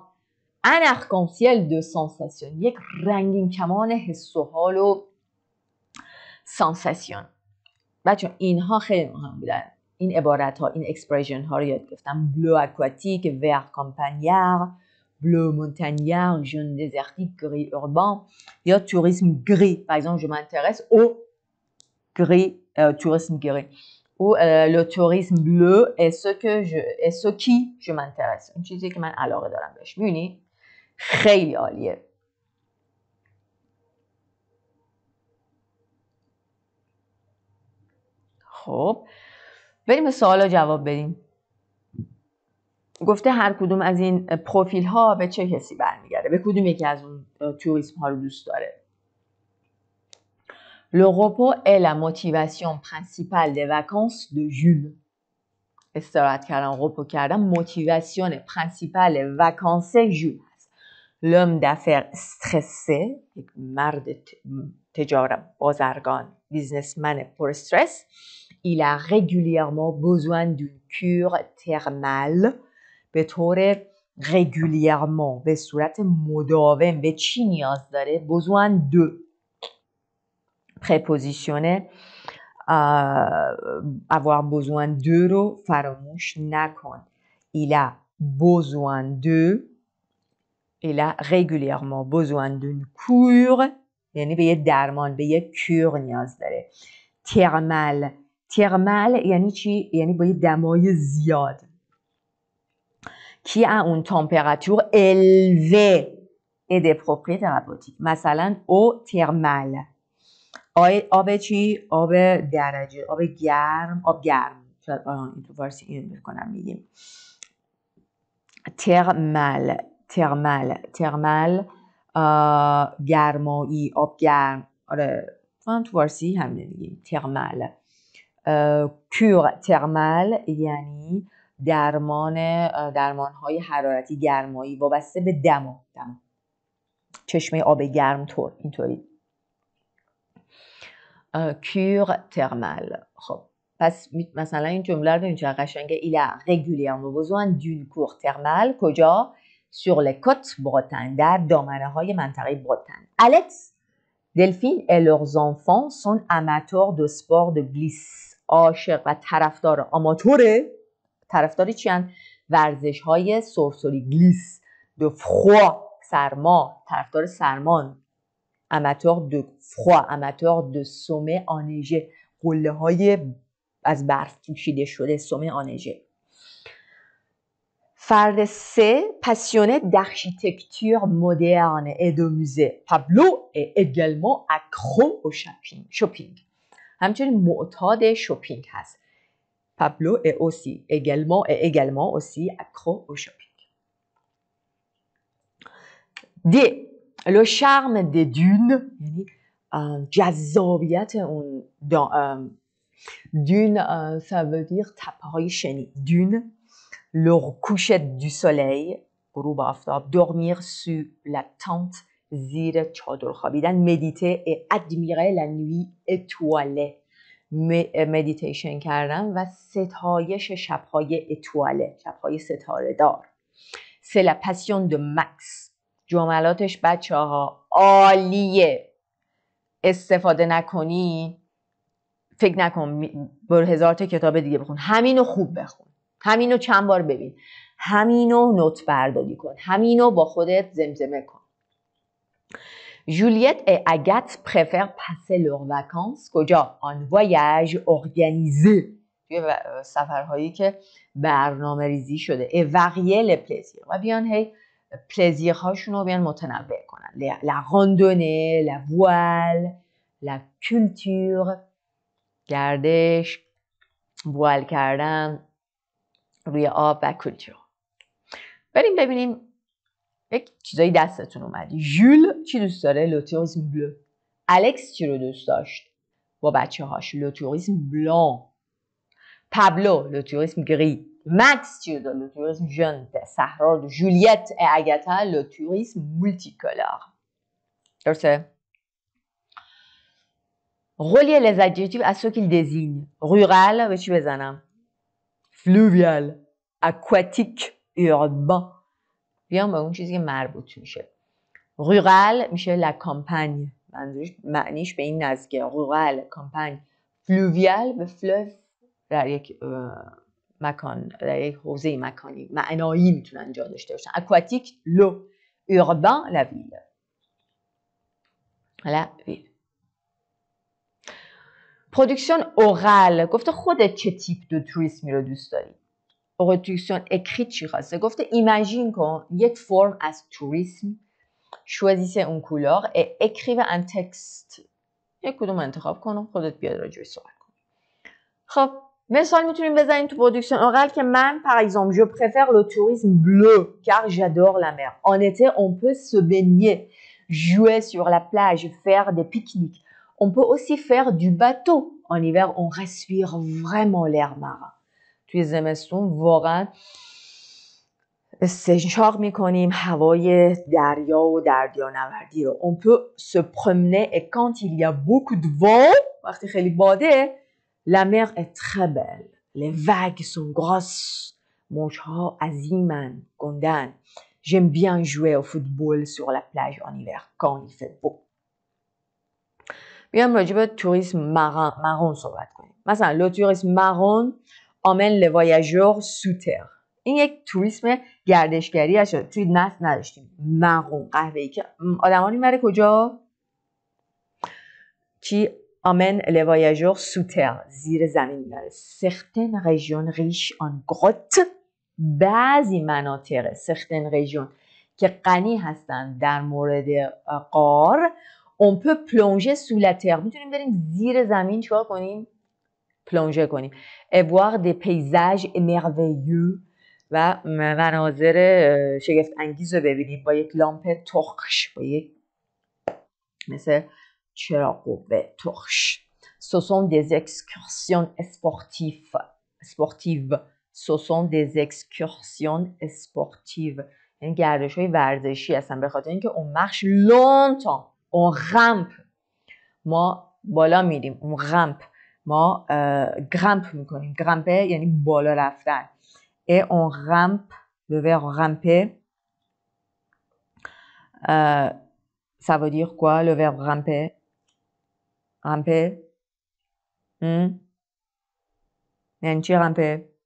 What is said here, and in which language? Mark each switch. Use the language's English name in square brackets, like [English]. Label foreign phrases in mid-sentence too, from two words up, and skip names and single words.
[French] un arc-en-ciel de sensations, [Persian] یک رنگین کمان حس و حال و سانساسیون. بچه اینها خیلی مهم بودن، این عبارت ها، این اکسپریشن ها رو یاد گرفتم. [French] bleu aquatique, vert campagnard, bleu montagnard, jaune désertique, gris urbain. [Persian] یا [French] tourisme gris. par exemple je m'intéresse au gris, tourisme gris. Ou le tourisme bleu est ce qui je m'intéresse. [Persian] این چیزی که من علاقه دارم بهش. می‌بینی؟ خیلی عالیه. خب بریم به سوالا جواب بدیم. گفته هر کدوم از این پروفیل ها به چه کسی برمیگرده، به کدوم یکی از اون توریسم ها رو دوست داره. [French] Le repos est la motivation principale des vacances de Jules. [Persian] استراحت کردن، رپو کردن [French] motivation principale vacances Jules [Persian] هست. [French] L'homme d'affaires stressé، [Persian] یک مرد تجارت بازرگان، بیزنسمن پر استرس. [French] Il a régulièrement besoin d'une cure thermale. [Persian] به طور régulièrement، به صورت مداوم به چی نیاز داره؟ [French] besoin de. préposition avoir besoin de [Persian] رو فراموش نکن. [French] Il a besoin de. Il a régulièrement besoin d'une cure، [Persian] یعنی به یه درمان، به یه کور نیاز داره. ترمال. ترمال یعنی چی؟ یعنی با یه دمای زیاد. [French] qui a une température élevée et des propriétés thérapeutiques. [Persian] مثلا [French] eau thermale. [Persian] آب چی؟ آب درجه، آب گرم، آب گرم. شاید این تو فارسی اینو میکنم میگیم. ترمال. ترمال. ترمال گرمایی، آب گرم. آره من تو فارسی همین میگیم ترمال. [French] cure thermale [Persian] یعنی درمان‌های حرارتی گرمایی وابسته به دم. چشمه آب گرم طور اینطوری. [French] cure thermale. [Persian] خب پس مثلا این جمله رو ببین چقدر قشنگه. [French] Il a régulièrement besoin d'une cure thermale. کجا؟ sur les côtes bretonnes، [Persian] در دامنه‌های منطقه برتن. [French] Alex, Delphine et leurs enfants sont amateurs de sport de glisse. [Persian] عاشق و طرفدار طرفداری چیان؟ ورزش‌های سرسری. گلیس. [French] de froid، [Persian] سرما، طرفدار سرمان. [French] amateur de froid، amateur de sommet enneigé، [Persian] قله‌های از برف پوشیده شده، [French] sommet enneigé. فرد 3 passionné d'architecture moderne et de musée. Pablo est également accro au shopping. [Persian] همچنین معتاد شوپینگ هست. [French] Pablo est également aussi accro au shopping. D. Le charme des dunes، [Persian] یعنی جذابیت اون دون، [French] ça veut dire [Persian] تپه‌های شنی. dune. [French] Le coucher du soleil، [Persian] غروب آفتاب. [French] dormir sur la tente، [Persian] زیر چادر خوابیدن. [French] méditer et admirer la nuit étoilée، [Persian] مدیتیشن کردن و ستایش شب‌های اتواله، شب‌های ستاره دار. [French] c'est la passion de Max. [Persian] جملاتش بچه ها عالیه. استفاده نکنی فکر نکن برو 1000 تا کتاب دیگه بخون. همینو خوب بخون، همینو چند بار ببین، همینو نوت برداری کن، همینو با خودت زمزمه کن. [French] Juliette et Agathe préfèrent passer leurs vacances کجا؟ en voyage organisé، [Persian] توی سفرهایی که برنامه ریزی شده. [French] et varier les plaisirs، [Persian] و بیان هی پلزیرهاشون رو بیان متنوع کنن. [French] la randonnée، la voile، la culture، [Persian] گردش، وال کردن روی آب و کلچر. بریم ببینیم یک چیزایی دستتون اومد. ژول چی دوست داره؟ [French] le tourisme bleu. [Persian] الکس چی رو دوست داشت با بچه هاش؟ [French] le tourisme blanc. Pablo, le tourisme gris. Max, le tourisme jaune. Sahra, Juliette et Agatha, le tourisme multicolore. [Persian] درسته؟ [French] relier les adjectifs à ce qu'ils désignent. Rural, [Persian] به چی بزنم؟ [French] fluvial, aquatique, urbain. [Persian] بیام به اون چیزی که مربوط میشه. [French] rural میشه la campagne. [Persian] معنیش به این نزدیکه. [French] rural, campagne. [Persian] fluvial به فلو در یک مکان، در یک حوزه مکانی معنایی میتونن جا داشته باشن. [French] aquatique, l'eau. urbain, la ville. La ville. production orale [Persian] گفته خودت چه [French] type de tourisme [Persian] رو دوست داری؟ [French] production écrite [Persian] چی خواسته؟ گفته ایماژین کن یک فرم از توریسم، [French] choisissez اون couleur et écrivez un texte. [Persian] یک کدوم انتخاب کن و خودت بیاد راجعش صحبت کن. خب مثال میتونیم بزنیم تو پرودکسیون اورال که من [French] par exemple je préfère le tourisme bleu car j'adore la mer. En été on peut se baigner, jouer sur la plage, faire des pique-niques. On peut aussi faire du bateau. En hiver, on respire vraiment l'air marin. [Persian] توی زمستون واقعا استنشاق میکنیم هوای دریا و دریانوردی رو. [French] On peut se promener et quand il y a beaucoup de vent, [Persian] وقتی خیلی باده, [French] la mer est très belle. Les vagues sont grosses. [Persian] موجها عظیمن، گندن. [French] J'aime bien jouer au football sur la plage en hiver quand il fait beau. [Persian] بیام راجع به [French] tourisme marron [Persian] صحبت کنیم. [French] مثلا le tourisme marron emmène les voyageurs sous terre. [Persian] این یک توریسم گردشگری هست. توی نفت نداشتیم. مارون قهوه‌ای که آدما رو میبره کجا؟ [French] کی emmène les voyageurs sous terre. [Persian] زیر زمین میبره. [French] certaines régions riches en grottes. [Persian] بعضی مناطق [French] certaines régions [Persian] که غنی هستن در مورد غار. [French] On peut plonger sous la terre. [Persian] میتونیم بریم زیر زمین چیکار کنیم؟ پلونژه کنیم. [French] Et voir des paysages merveilleux [Persian] و مناظر شگفت انگیز رو ببینیم با یک لامپ ترش، با یک مثل چراغ قوه ترش. [French] Ce sont des excursions sportives. Ce sont des excursions sportives. [Persian] یعنی گردش‌های ورزشی هستن به خاطر اینکه [French] on marche longtemps. On grimpe. [Persian] ما بالا میریم. [French] On grimpe. [Persian] ما grimpe میکنیم. grimper یعنی بالا رفتن. [French] Et on grimpe. Le verbe grimper. Ça veut dire quoi le verbe grimper? Grimper. [Persian] یعنی چی grimper؟